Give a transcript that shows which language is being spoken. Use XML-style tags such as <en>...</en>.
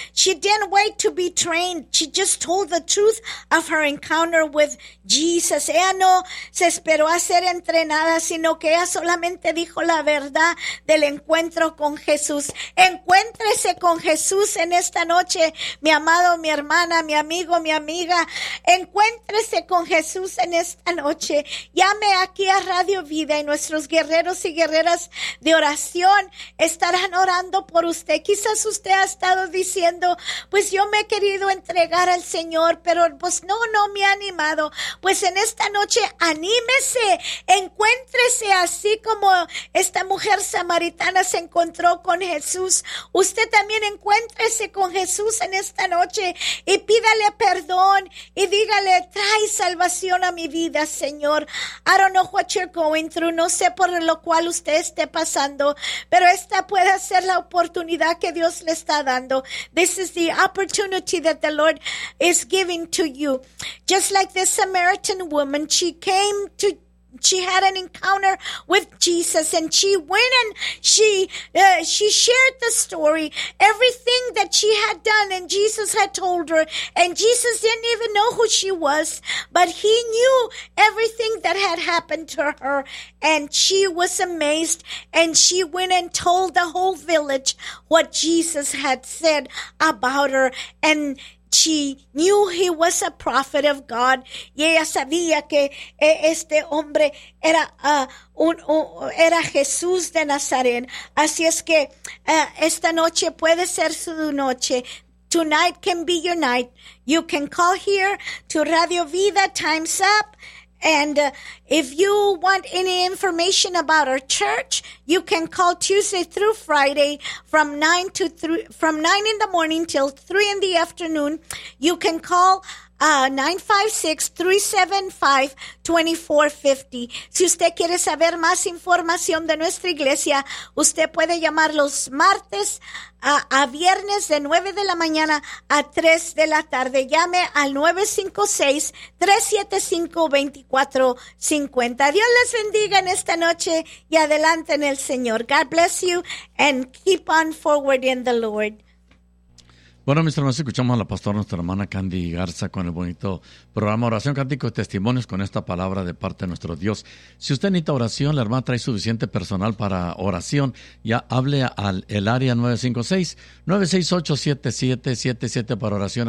<en>She didn't wait to be trained. She just told the truth of her encounter with Jesus.</en> <es>Ella no se esperó a ser entrenada, sino que ella solamente dijo la verdad del encuentro con Jesús. Encuéntrese con Jesús en esta noche, mi amado, mi hermana, mi amigo, mi amiga. Encuéntrese con Jesús en esta noche. Llame aquí a Radio Vida y nuestros guerreros y guerreras de oración estarán orando por usted. Quizás usted ha estado diciendo, pues yo me he querido entregar al Señor, pero pues no me ha animado. Pues en esta noche, anímese, encuéntrese así como esta mujer samaritana se encontró con Jesús. Usted también encuéntrese con Jesús en esta noche y pídale perdón y dígale, trae salvación a mi vida, Señor.</es> <en>I don't know what you're going through,</en> <es>no sé por lo cual usted esté pasando, pero esta puede ser la oportunidad que Dios le está dando.</es> <en>This is the opportunity that the Lord is giving to you. Just like this Samaritan woman, she had an encounter with Jesus, and she went and she shared the story, everything that she had done, and Jesus had told her, and Jesus didn't even know who she was, but he knew everything that had happened to her, and she was amazed, and she went and told the whole village what Jesus had said about her, and she knew he was a prophet of God.</en> <es>Y ella sabía que este hombre era era Jesús de Nazaret. Así es que esta noche puede ser su noche.</es> <en>Tonight can be your night. You can call here to Radio Vida. Time's up. And if you want any information about our church, you can call Tuesday through Friday from 9 in the morning till 3 in the afternoon. You can call 956-375-2450.</en> <es>Si usted quiere saber más información de nuestra iglesia, usted puede llamar los martes a viernes de 9 de la mañana a 3 de la tarde. Llame al 956-375-2450. Dios les bendiga en esta noche y adelante en el Señor.</es> <en>God bless you and keep on forward in the Lord.</en> <es>Bueno, mis hermanos, escuchamos a la pastora, nuestra hermana Candy Garza, con el bonito programa Oración Cántico y Testimonios, con esta palabra de parte de nuestro Dios. Si usted necesita oración, la hermana trae suficiente personal para oración, ya hable al el área 956-968-7777 para oración.</es>